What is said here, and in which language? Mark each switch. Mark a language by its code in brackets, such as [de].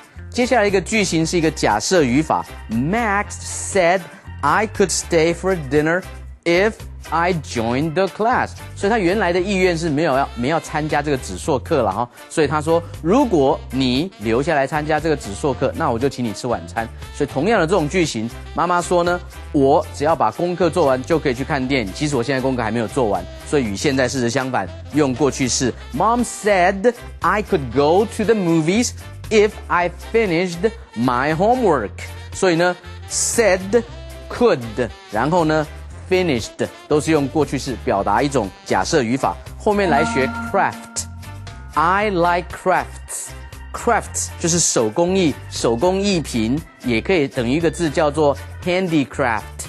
[zh] 接下来一个句型是一个假设语法 [en] Max said I could stay for dinner if I joined the class， [zh] 所以他原来的意愿是没有参加这个纸塑课了哈，所以他说如果你留下来参加这个纸塑课，那我就请你吃晚餐。所以同样的这种句型，妈妈说呢，我只要把功课做完就可以去看电影。其实我现在功课还没有做完，所以与现在事实相反，用过去式。 [en] Mom said I could go to the movies if I finished my homework. [zh] 所以呢 said could 然后呢 finished 都是用过去式表达一种假设语法。后面来学 [en] craft. I like crafts. [zh] Craft 就是手工艺、手工艺品，也可以等于一个字叫做 handicraft.